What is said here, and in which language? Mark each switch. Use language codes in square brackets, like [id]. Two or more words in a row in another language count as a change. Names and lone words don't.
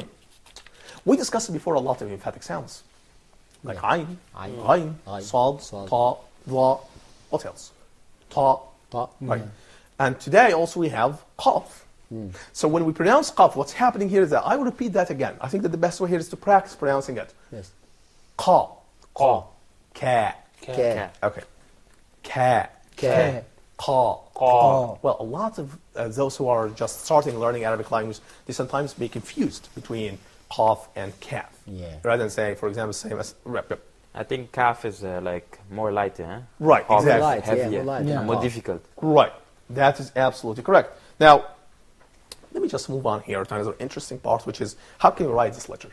[en] We discussed before a lot of emphatic sounds, like ayn, Ayn. ghayn, Ayn. sad, Sad. ta, dha. What else? Ta. Ta. Right. And today also we have qaf. So when we pronounce qaf, what's happening here is that I will repeat that again. I think that the best way here is to practice pronouncing it. Yes. Qa, Qa. ka, Ka. okay, ka, Ka. qa. Qa. Well, a lot of those who are just starting learning Arabic language, they sometimes be confused between qaf and kaf. Yeah. Rather than say, for example, same as rep. I think kaf is like more lighter, huh? Right, Qaf is exactly. Light, yeah, heavier, more light. Yeah. more Qaf. difficult. Right. That is absolutely correct. Now, let me just move on here to another interesting part, which is how can you write this letter?